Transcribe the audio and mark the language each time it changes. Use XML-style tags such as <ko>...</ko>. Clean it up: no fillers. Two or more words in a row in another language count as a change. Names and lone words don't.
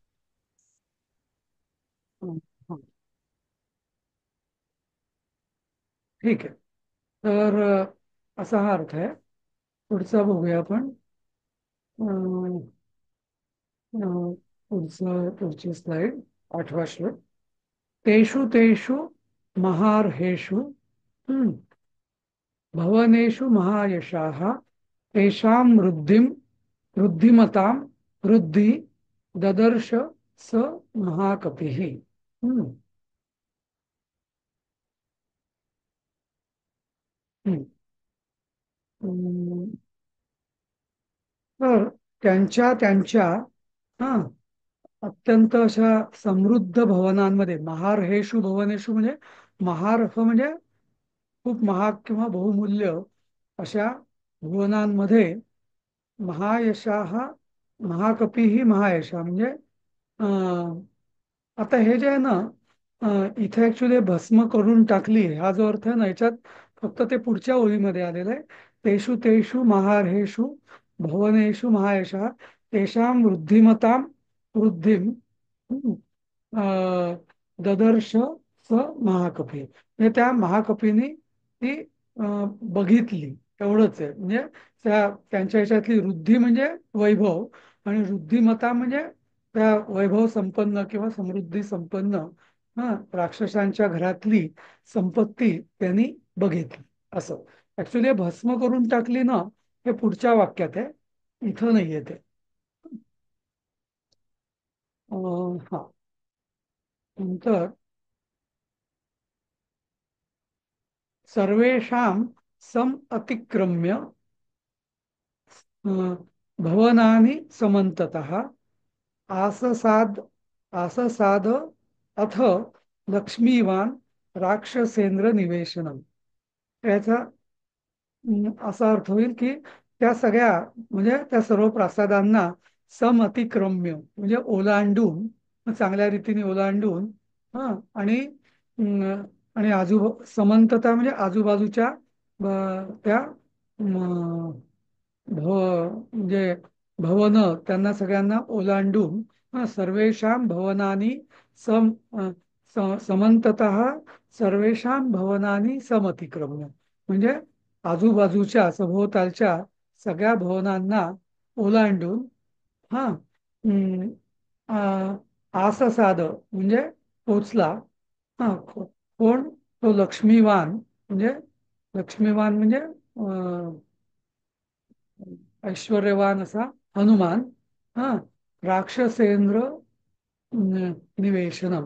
<mr>हं, हं. ठीक आहे. तर असा हा अर्थ आहे. पुढचा बघूया आपण. अं, पुढची स्लाइड, 8वा श्लोक.</mr> <sa>तेषु तेषु महार्हेषु भवनेषु महायशाः तेषां वृद्धिमतां वृद्धि ददर्श स महाकपिः. हम्म. हम्म. हम्म.</sa> <mr>तर त्यांच्या त्यांच्या, हा, अत्यंत अशा समृद्ध भवनांमध्ये,</mr> <sa>महार्हेषु भवनेषु</sa> <mr>म्हणजे महार्ह म्हणजे खूप महाग किंवा बहुमूल्य अशा भुवनांमध्ये महायशाः महाकपी ही महायशा म्हणजे आता हे जे आहे ना, इथे ऍक्च्युली भस्म करून टाकली हा जो अर्थ आहे ना, याच्यात फक्त ते पुढच्या ओळीमध्ये आलेलं आहे.</mr> <sa>तेषु तेषु महार्हेषु भवनेषु महायशा तेषां वृद्धिमतां वृद्धिम ददर्श स महाकपी.</sa> <mr>म्हणजे त्या महाकपीने ती बघितली, एवढंच आहे. म्हणजे त्यांच्या ह्याच्यातली वृद्धी म्हणजे वैभव, आणि वृद्धिमता म्हणजे त्या वैभव संपन्न किंवा समृद्धी संपन्न, हा, राक्षसांच्या घरातली संपत्ती त्यांनी बघितली असं. ऍक्च्युली भस्म करून टाकली ना, हे पुढच्या वाक्यात आहे, इथं नाहीये ते. हा.</mr> <sa>नंतर सर्वेषां सम अतिक्रम्य भवनानि समन्ततः आससाद असं साध अथ लक्ष्मीवान राक्षसेंद्र निवेशनम.</sa> <mr>याचा असा अर्थ होईल की त्या सगळ्या म्हणजे त्या सर्व प्रासादांना समअतिक्रम्य म्हणजे ओलांडून चांगल्या रीतीने ओलांडून हा आणि समंतता म्हणजे आजूबाजूच्या त्या म्हणजे भवन त्यांना सगळ्यांना ओलांडून</mr> <sa>सर्वेषां भवनानी सम समंततः सर्वेषां भवनानी समतिक्रम्य</sa> <mr>म्हणजे आजूबाजूच्या सभोवतालच्या सगळ्या भवनांना ओलांडून हा आससाद म्हणजे पोचला. कोण तो लक्ष्मीवान म्हणजे लक्ष्मीवान म्हणजे ऐश्वर्यवान असा हनुमान हा</mr> <sa>राक्षसेंद्र निवेशनम.</sa>